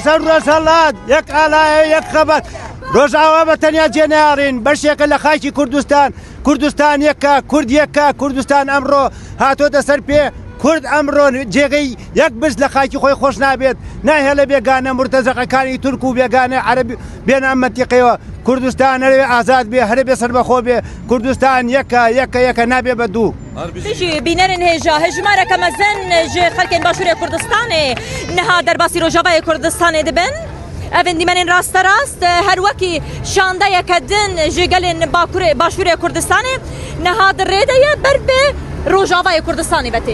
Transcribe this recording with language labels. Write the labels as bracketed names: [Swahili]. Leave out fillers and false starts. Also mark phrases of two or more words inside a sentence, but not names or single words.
[Central Kurdish] سەر ڕۆژهەڵات یەک ئالایە و یەک خەبات ڕۆژئاوا بە تەنیا جێنەیاڕین بەشێکە لە خاکی کوردستان یەکە کورد یەکە کوردستان ئەمڕۆ هاتۆتە سەر پێ کورد ئەمڕۆ جێگەی یەک برس لە خاکی خۆی خۆش نابێت ناهێڵە بێگانە مرتەزەقەکانی تورک و بێگانە عەرەبی بێن ئەم مەنتیقەیەوە کوردستان هەرێ ئازاد بێ هەرێ بێ سەربەخۆ بێ کوردستان یەکە نابێ بە دوو [Kurdish] بیجی بینەرن هێژا هێژمارەکە مەزن ژ خەڵکێن باشووری کوردستانê niha derbasî Rojavayê Kurdistanê dibin evên dîmenên rasterast her wekî şandeyeke din ji gelên Başûrê Kurdistanê niha di rêde ye ber bê Rojavayê Kurdistanê vetê